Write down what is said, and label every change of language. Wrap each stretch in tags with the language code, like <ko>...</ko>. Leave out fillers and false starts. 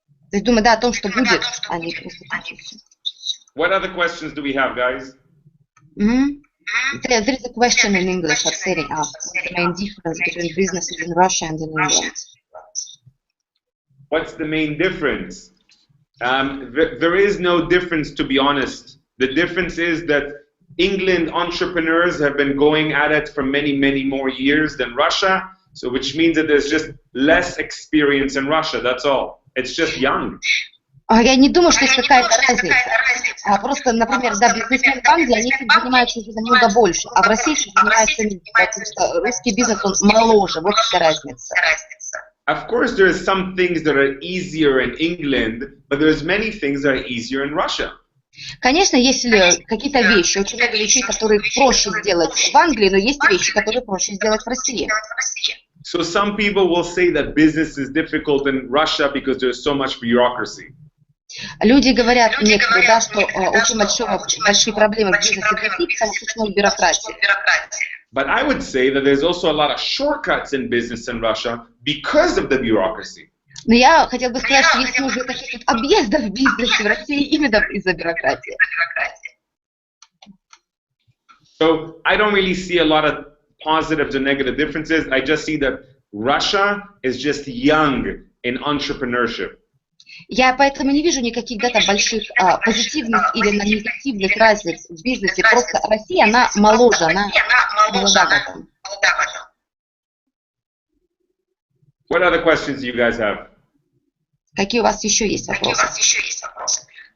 <ru>То есть думать, о том, что будет, а не просто случится.</ru> <en>What other questions do we have, guys? There is a question in English of setting up the main difference between businesses in Russia and in England. What's the main difference? There is no difference, to be honest. The difference is that England entrepreneurs have been going at it for many more years than Russia, so which means that there's just less experience in Russia, that's all. It's just young.</en> <ru>Я не думаю, что есть какая-то разница. Просто, например, бизнесмен в Англии, они этим занимаются уже намного больше, а в России занимаются, потому что русский бизнес, он моложе, вот вся разница.</ru> <en>Of course, there are some things that are easier in England, but there's many things that are easier in Russia.</en> <ru>Конечно, есть какие-то вещи, очень много вещей, которые проще сделать в Англии, но есть вещи, которые проще сделать в России.</ru> <en>So some people will say that business is difficult in Russia because there's so much bureaucracy.</en> <ru>Люди говорят некоторые, что очень большие проблемы в бизнесе в России, потому что очень много бюрократии.</ru> <en>But I would say that there's also a lot of shortcuts in business in Russia because of the bureaucracy.</en> <ru>Но я хотела бы сказать, что есть много таких объездов в бизнесе в России именно из-за бюрократии.</ru> <en>So I don't really see a lot of positives or negative differences. I just see that Russia is just young in entrepreneurship.</en> <ru>Я поэтому не вижу никаких больших позитивных или негативных разниц в бизнесе. Просто Россия, она моложе, она молода в этом.</ru> <en>What other questions do you guys have?</en> <ru>Какие у вас еще есть вопросы?</ru>